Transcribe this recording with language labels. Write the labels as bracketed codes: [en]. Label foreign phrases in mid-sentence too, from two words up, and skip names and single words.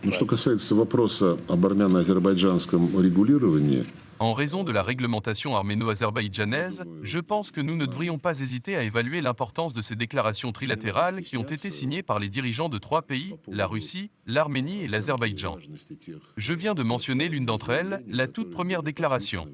[ru] Ну, что касается вопроса об армяно-азербайджанском регулировании, [fr] En raison de la réglementation arméno-azerbaïdjanaise, je pense que nous ne devrions pas hésiter à évaluer l'importance de ces déclarations trilatérales qui ont été signées par les dirigeants de trois pays, la Russie, l'Arménie et l'Azerbaïdjan. Je viens de mentionner l'une d'entre elles, la toute première déclaration.